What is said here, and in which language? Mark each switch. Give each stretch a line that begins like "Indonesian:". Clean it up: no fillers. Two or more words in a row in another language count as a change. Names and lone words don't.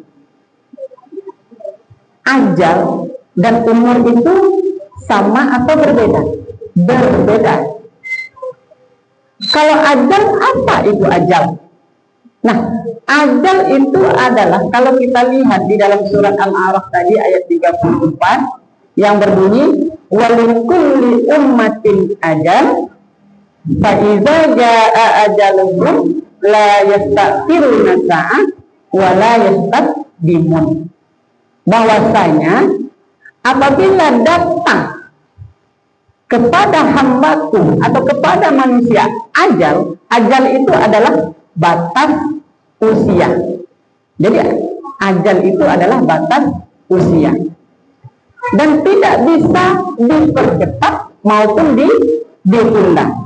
Indonesian: Ajal dan umur itu sama atau berbeda? Berbeda. Kalau ajal, apa itu ajal? Nah, ajal itu adalah kalau kita lihat di dalam surat Al-A'raf tadi ayat 34 yang berbunyi
Arabic: ولكل أمة أجل فإذا جاء أجلهم لا يستأخرون ساعة ولا يستقدمون.
Indonesian: Bahwasanya apabila datang kepada hambaku atau kepada manusia ajal itu adalah batas usia. Jadi ajal itu adalah batas usia dan tidak bisa dipercepat maupun ditunda.